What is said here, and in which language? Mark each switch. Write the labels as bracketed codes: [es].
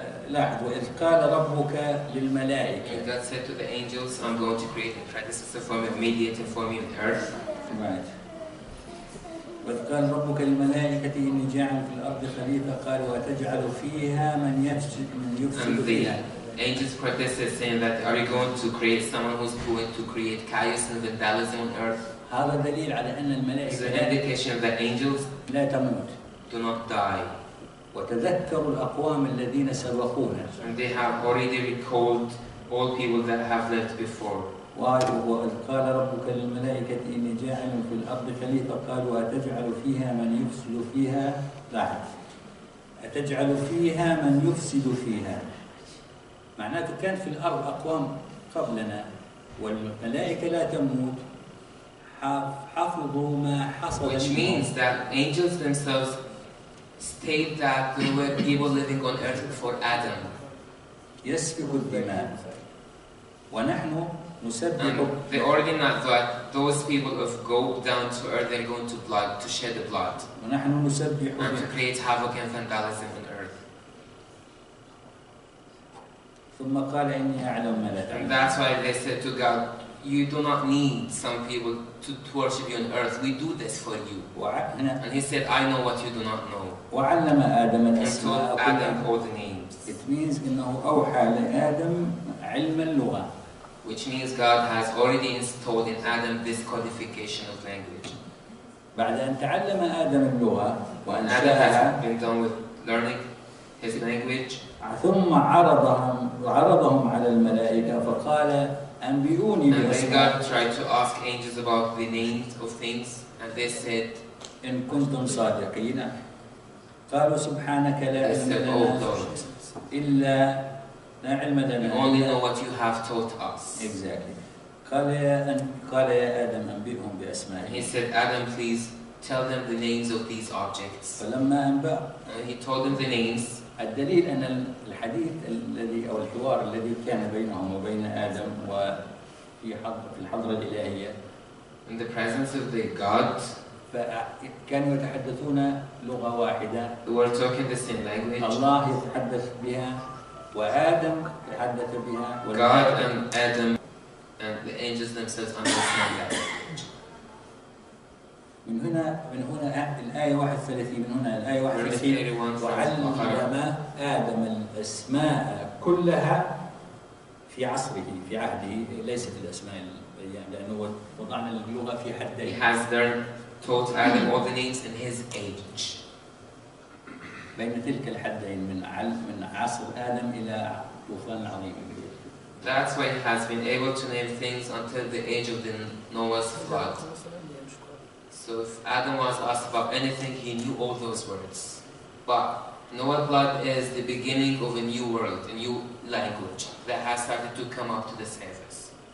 [ar] لاحظ وإذ قال ربك للملائكة. [en] And God said to the angels, I'm going to create and practice as a form of mediator for me on earth. Right. [ar] وإذ قال ربك للملائكة إني جاعل في الأرض خليفة قال وتجعل فيها من يفسد فيها. [en] And the angels protested saying that are you going to create someone who's going to create chaos and vandalism on earth? [ar] هذا دليل على أن الملائكة. [en] It's an indication that angels [ar] لا تموت. [en] Do not die. [ar] وتذكر الأقوام الذين سبقونا. [en] And they have already recalled all people that have lived before. [ar] وَإِذْ قَالَ رَبُّكَ لِلْمَلَائِكَةِ إِنِّي جَاعِلٌ فِي الْأَرْضِ خَلِيفَةً قَالُوا أَتَجْعَلُ فِيهَا مَنْ يُفْسِدُ فِيهَا لَاحِظ أَتَجْعَلُ فِيهَا مَنْ يُفْسِدُ فِيهَا معناته كان في الأرض أقوام قبلنا والملائكة لا تموت حافظوا ما حصل. [en] Which means that angels themselves state that there were people living on earth before Adam. Yes, people and they already know that those people of go down to earth, they're going to blood, to shed the blood. And to create havoc and vandalism on earth. And that's why they said to God, you do not need some people to worship you on earth. We do this for you. And he said, I know what you do not know. [ar] وعلم آدم الأسماء [en] Adam all the names. It means [ar] إنه أوحى لآدم علم اللغة. [en] Which means God has already installed in Adam this codification of language. [ar] بعد أن تعلم آدم اللغة وأن [en] Adam has been done with learning his language. [ar] ثم عرضهم على الملائكة فقال أنبئوني بأسماء. [en] And then God tried to ask angels about the names of things, and they said, [ar] إن كنتم صادقين. قالوا سبحانك لا علم لنا إلا لا علم لنا. [en] You only know what you have taught us. Exactly. [ar] قال يا آدم أنبئهم بأسمائهم. [en] He said, Adam, please tell them the names of these objects. [ar] فلما أنبأ. [en] And he told them the names. [ar] الدليل أن الحديث الذي أو الحوار الذي كان بينهم وبين آدم وفي الحضرة الإلهية. [en] In the presence of the God. [ar] فكانوا يتحدثون لغة واحدة. [en] They were talking the same language. [ar] الله يتحدث بها وآدم يتحدث بها. [en] God and Adam and the angels themselves understand that. [ar] من هنا الآية 31 من هنا الآية 31 وعلم علماء آدم الأسماء كلها في عصره في عهده ليست الأسماء لأنه وضعنا اللغة في حده. [en] He has learned taught Adam all the names in his age. [ar] بين تلك الحدين من عصر آدم إلى وفاة العظيم. [en] That's why he has been able to name things until the age of the Noah's flood. So if Adam was asked about anything, he knew all those words. But Noah's flood is the beginning of a new world, a new language that has started to come up to the surface.